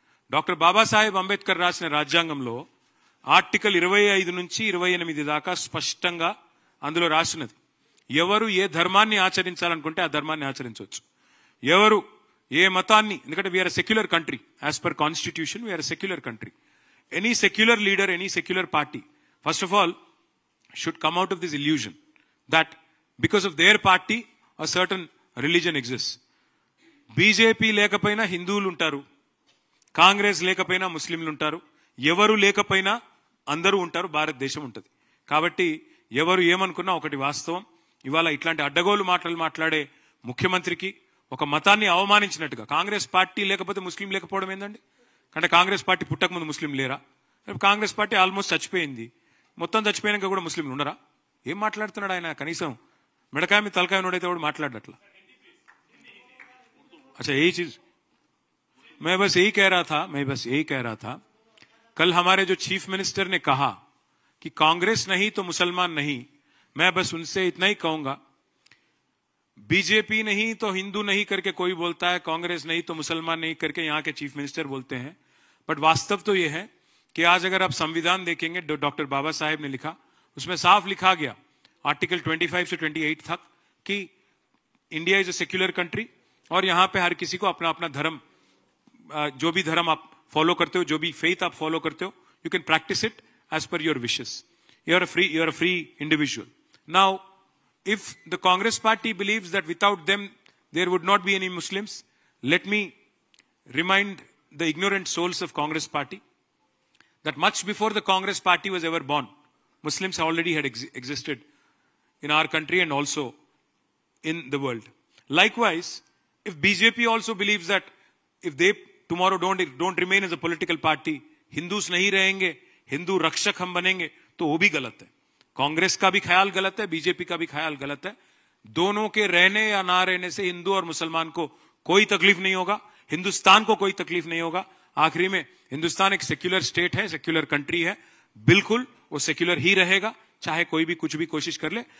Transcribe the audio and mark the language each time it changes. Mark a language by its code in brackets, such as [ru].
[te] Doctor Babasaheb Ambedkar రాసిన రాజ్యాంగంలో article 25 నుంచి 28 దాకా స్పష్టంగా అందులో రాసినది, ఎవరు ఏ ధర్మాన్ని ఆచరించాలనుకుంటే ఆ ధర్మాన్ని ఆచరించవచ్చు. ఎవరు ఏ మతాన్ని, ఎందుకంటే [en] We are secular country, as per constitution we are secular country. Any secular leader, any secular party first of all should come out of this illusion that because of their party a certain religion exists. [te] BJP లేకపోయినా హిందువులు ఉంటారు, కాంగ్రెస్ లేకపోయినా ముస్లింలు ఉంటారు, ఎవరు లేకపోయినా అందరూ ఉంటారు, భారతదేశం ఉంటుంది. కాబట్టి ఎవరు ఏమనుకున్నా ఒకటి వాస్తవం, ఇవాళ ఇట్లాంటి అడ్డగోలు మాటలు మాట్లాడే ముఖ్యమంత్రికి ఒక మతాన్ని అవమానించినట్టుగా, కాంగ్రెస్ పార్టీ లేకపోతే ముస్లిం లేకపోవడం ఏందండి? అంటే కాంగ్రెస్ పార్టీ పుట్టకముందు ముస్లిం లేరా? కాంగ్రెస్ పార్టీ ఆల్మోస్ట్ చచ్చిపోయింది, మొత్తం చచ్చిపోయాక కూడా ముస్లింలు ఉండరా? ఏం మాట్లాడుతున్నాడు ఆయన? కనీసం మిడకాయ మీద తలకాయ నోడైతే కూడా మాట్లాడట్లా. [hi] अच्छा यही चीज मैं बस यही कह रहा था कल हमारे जो चीफ मिनिस्टर ने कहा कि कांग्रेस नहीं तो मुसलमान नहीं, मैं बस उनसे इतना ही कहूंगा, बीजेपी नहीं तो हिंदू नहीं करके कोई बोलता है, कांग्रेस नहीं तो मुसलमान नहीं करके यहाँ के चीफ मिनिस्टर बोलते हैं, बट वास्तव तो यह है कि आज अगर आप संविधान देखेंगे, डॉक्टर बाबा साहेब ने लिखा, उसमें साफ लिखा गया आर्टिकल 25 से 28 तक कि [en] India is a secular country [hi] और यहां पे हर किसी को अपना अपना धर्म, जो भी धर्म आप फॉलो करते हो, जो भी फेथ आप फॉलो करते हो, [en] You can practise it as per your wishes. You are a free individual. Now if the Congress party believes that without them there would not be any Muslims, let me remind the ignorant souls of Congress party that much before the Congress party was ever born, Muslims already had existed in our country and also in the world. Likewise, if BJP also believes that if they tomorrow don't remain as a political party, [hi] Hindus nahi rahenge, Hindu rakshak hum banenge, to wo bhi galat hai. Congress का भी ख्याल गलत है, BJP का भी ख्याल गलत है. दोनों के रहने या ना रहने से हिंदू और मुसलमान को कोई तकलीफ नहीं होगा, हिंदुस्तान को कोई तकलीफ नहीं होगा. आखिरी में हिंदुस्तान एक सेक्युलर स्टेट है, सेक्युलर कंट्री है, बिल्कुल वो सेक्युलर ही रहेगा, चाहे कोई भी कुछ भी कोशिश कर ले.